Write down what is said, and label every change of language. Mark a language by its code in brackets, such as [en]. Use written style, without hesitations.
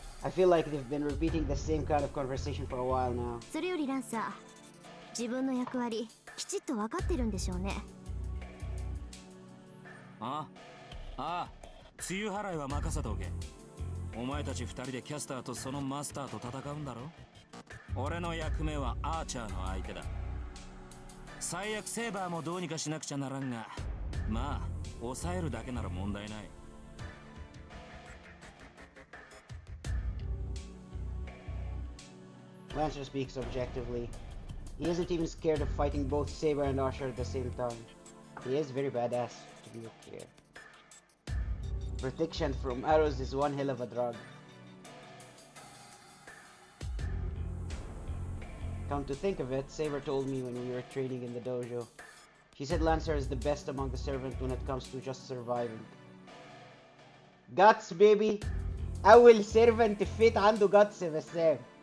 [en] I feel like they've been repeating the same kind of conversation for a while now. [ja] それよりランサー、自分の役割きちっと分かってるんでしょうね。ああ、梅雨払いは任せておけ。お前たち二人でキャスターとそのマスターと戦うんだろ。俺の役目はアーチャーの相手だ。最悪セーバーもどうにかしなくちゃならんが、まあ抑えるだけなら問題ない。 [en] Lancer speaks objectively. He isn't even scared of fighting both Saber and Archer at the same time. He is very badass, to be clear. Protection from arrows is one hell of a drug. Come to think of it, Saber told me when we were training in the dojo. She said Lancer is the best among the servants when it comes to just surviving. Guts, baby! [ar] أول servant فيت عنده guts يا بسام.